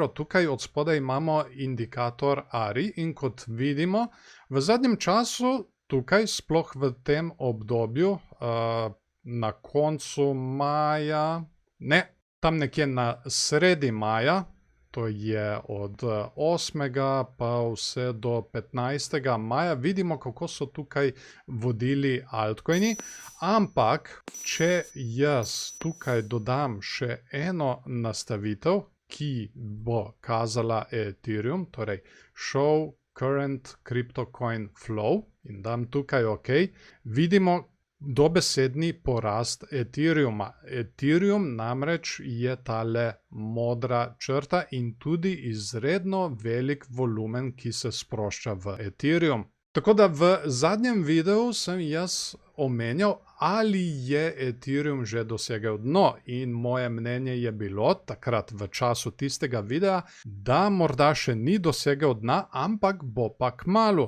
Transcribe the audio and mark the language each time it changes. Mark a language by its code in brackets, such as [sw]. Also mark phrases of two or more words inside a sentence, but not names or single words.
[sl] Tukaj od spodaj imamo indikator ARI in kot vidimo, v zadnjem času tukaj, sploh v tem obdobju, na koncu maja, ne, tam nekje na sredi maja, to je od 8. pa vse do 15. maja, vidimo, kako so tukaj vodili altcoini, ampak če jaz tukaj dodam še eno nastavitev, ki bo kazala Ethereum, torej [en] show current crypto coin flow, [sl] in dam tukaj OK, vidimo dobesedni porast Ethereuma. Ethereum namreč je tale modra črta in tudi izredno velik volumen, ki se sprošča v Ethereum. Tako da v zadnjem videu sem jaz omenjal, ali je Ethereum že dosegel dno, in moje mnenje je bilo takrat v času tistega videa, da morda še ni dosegel dna, ampak bo pa kmalu.